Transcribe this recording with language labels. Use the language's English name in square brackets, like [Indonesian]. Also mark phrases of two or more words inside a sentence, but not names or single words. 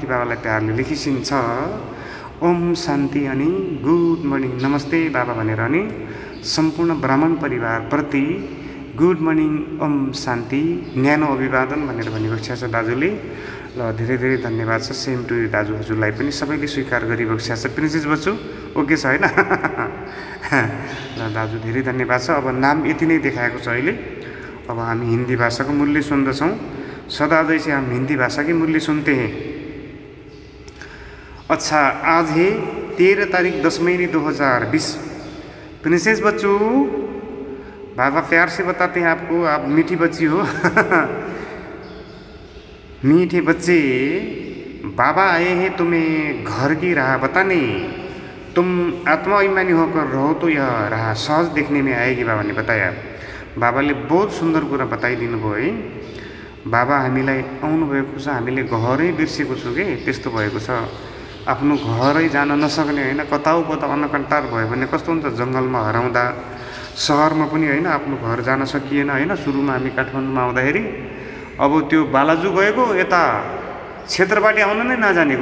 [Nepali] बाबालाई प्यारले लेखिसिन्छ ओम शान्ति अनि [English] good morning [Nepali] नमस्ते बाबा भनेर अनि सम्पूर्ण ब्राह्मण परिवार प्रति [English] good morning [Nepali] ओम शान्ति न्यानो अभिवादन भनेर भनिबक्सेको छ दाजुले। ल धेरै धेरै धन्यवाद छ। [English] same to [Nepali] दाजु हजुरलाई पनि सबैले स्वीकार गरिबक्सेको छ। प्रिन्सेस बच्चु ओके छ होइन। ल दाजु धेरै धन्यवाद छ। अब नाम यति नै देखाएको छ अहिले। अब हामी हिन्दी भाषाको मूल्य सुन्दछौँ। [Hindi] सदा जैसे हम हिंदी भाषा की मूल्य सुनते हैं। अच्छा आज है 13 तारीख 10 महीने 2020। प्रिंसेस बच्चू बाबा प्यार से बताते हैं आपको, आप मीठी बच्ची हो। मीठे बच्चे बाबा आए हैं तुम्हें घर की राह बताने, तुम आत्माभिमानी होकर रहो तो यह राह सहज देखने में आएगी बाबा ने बताया। [Nepali] बाबाले [Hindi] बहुत सुंदर [Nepali] कुरा बताइदिनु भयो है। बाबा हामीलाई आउनुभएको छ, हामीले घरै बिर्सेको छु कि त्यस्तो भएको छ। आफ्नो घरै जान नसक्ने होइन, कता अनकन्टार भयो भने कस्तो हुन्छ, जङ्गलमा हराउँदा सहरमा पनि होइन आफ्नो घर जान सकिएन होइन। सुरुमा हामी काठमाडौँमा आउँदाखेरि अब त्यो बालाजु गएको यता क्षेत्रपाटी आउन नै नजानेको।